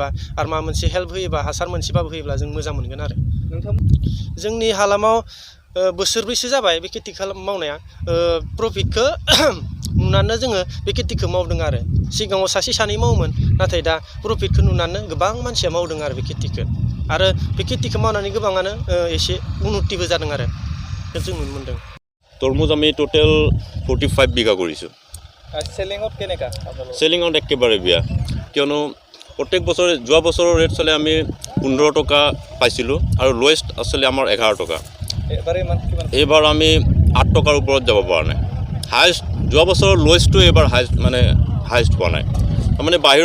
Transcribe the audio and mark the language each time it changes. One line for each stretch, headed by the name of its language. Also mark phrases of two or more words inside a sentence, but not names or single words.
Bodo: आरो माबा मोनसे हेल्प होयोबा हासार मोनसेबाबो होयोब्ला जों मोजां मोनगोन आरो जोंनि हालामाव बोसोरब्रैसो जाबाय बे खेथि मावनाया प्रफिटखौ नुनानै जोङो बे खेथिखौ मावदों आरो सिगाङाव सासे सानै मावोमोन नाथाय दा प्रफिटखौ नुनानै गोबां मानसिया मावदों आरो बे खेथिखौ आरो बे खेथिखौ मावनानै गोबाङानो एसे उन्नतिबो जादों आरो जों नुनो मोन्दों
Assamese: তৰমুজ আমি টোটেল 45 বিঘা কৰিছোঁ চেলিঙত কেনেকা চেলিঙত একেবাৰে বেয়া কিয়নো প্ৰত্যেক বছৰে যোৱা বছৰৰ ৰেট চালে আমি 15 টকা পাইছিলোঁ আৰু লোৱেষ্ট আছিলে আমাৰ 11 টকা এইবাৰ আমি 8 টকাৰ ওপৰত যাব পৰা নাই হাইষ্ট যোৱা বছৰৰ লোৱেষ্টটো এইবাৰ হাইষ্ট পোৱা নাই তাৰমানে বাহিৰৰ